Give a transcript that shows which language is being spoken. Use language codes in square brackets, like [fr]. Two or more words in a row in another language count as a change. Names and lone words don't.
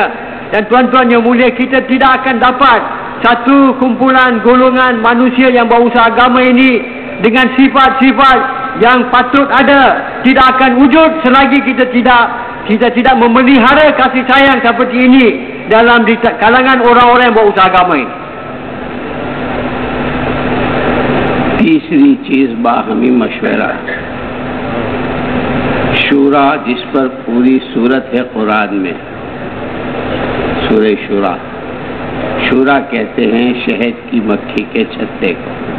[ms] Dan tuan-tuan yang mulia, kita tidak akan dapat satu kumpulan golongan manusia yang berusaha agama ini dengan sifat-sifat yang patut ada, tidak akan wujud selagi kita tidak memelihara kasih sayang seperti ini dalam kalangan orang-orang yang berusaha agama ini. [ur] تیسری چیز باہمی مشورہ، شوریٰ، جس پر پوری سورت ہے قرآن میں، سورہ شوریٰ. شوریٰ کہتے ہیں شہد کی مکھی کے چھتے کو.